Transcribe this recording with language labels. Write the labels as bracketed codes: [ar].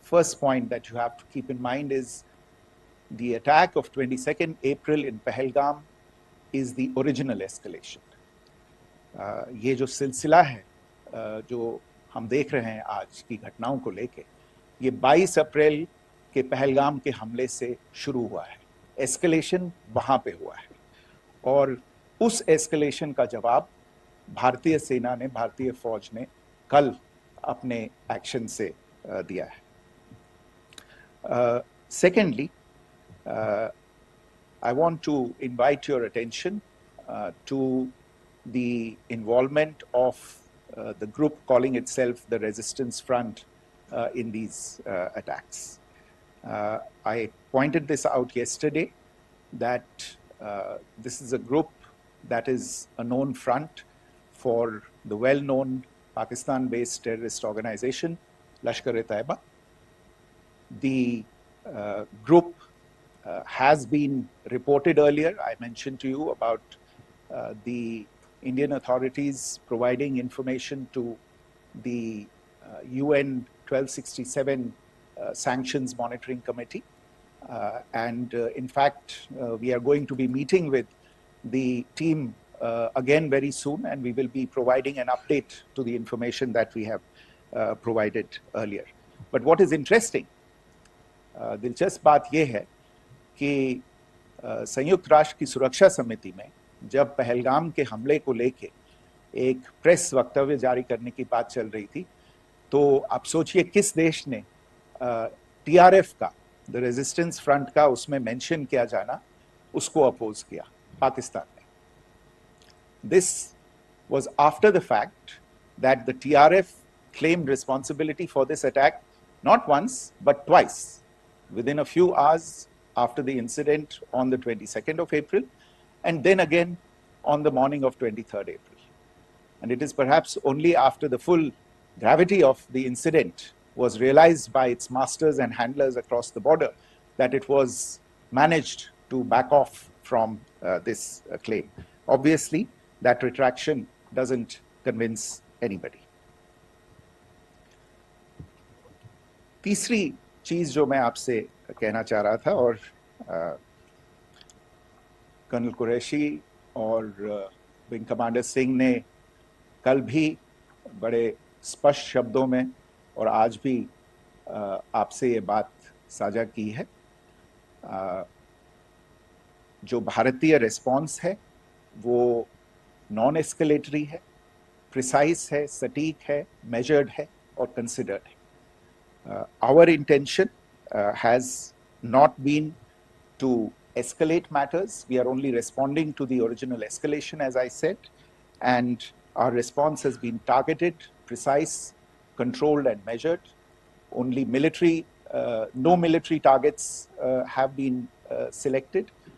[en] first point that you have to keep in mind is the attack of 22nd April in Pahalgam is the original escalation. [hi] ये जो सिलसिला है जो हम देख रहे हैं आज की घटनाओं को लेके, ये 22 अप्रैल के पहलगाम के हमले से शुरू हुआ है. एस्केलेशन वहां पे हुआ है और उस एस्केलेशन का जवाब भारतीय सेना ने, भारतीय फौज ने कल अपने एक्शन से दिया है. [en] Secondly, I want to invite your attention to the involvement of the group calling itself the Resistance Front in these attacks. I pointed this out yesterday that this is a group that is a known front for the well-known Pakistan-based terrorist organization, Lashkar-e-Taiba. The group has been reported earlier. I mentioned to you about the Indian authorities providing information to the UN 1267 Sanctions Monitoring Committee. In fact, we are going to be meeting with the team again very soon, and we will be providing an update to the information that we have provided earlier. But what is interesting, [hi] दिलचस्प बात यह है कि संयुक्त राष्ट्र की सुरक्षा समिति में जब पहलगाम के हमले को लेके एक प्रेस वक्तव्य जारी करने की बात चल रही थी, तो आप सोचिए किस देश ने टीआरएफ का, द रेजिस्टेंस फ्रंट का उसमें मेंशन किया जाना, उसको अपोज किया, पाकिस्तान ने. [en] This was after the fact that the TRF claimed responsibility for this attack not once but twice, within a few hours after the incident on the 22nd of April, and then again on the morning of 23rd April. And it is perhaps only after the full gravity of the incident was realized by its masters and handlers across the border that it was managed to back off from this claim. Obviously, that retraction doesn't convince anybody. [hi] तीसरी चीज जो मैं आपसे कहना चाह रहा था, और कर्नल कुरैशी और विंग कमांडर सिंह ने कल भी बड़े स्पष्ट शब्दों में और आज भी आपसे ये बात साझा की है. जो भारतीय रिस्पॉन्स है वो नॉन एस्केलेटरी है, प्रिसाइज है, सटीक है, मेजर्ड है और कंसिडर्ड है. [en] Our intention has not been to escalate matters. We are only responding to the original escalation, as I said, and our response has been targeted, precise, controlled and measured. Only military, no military targets have been selected.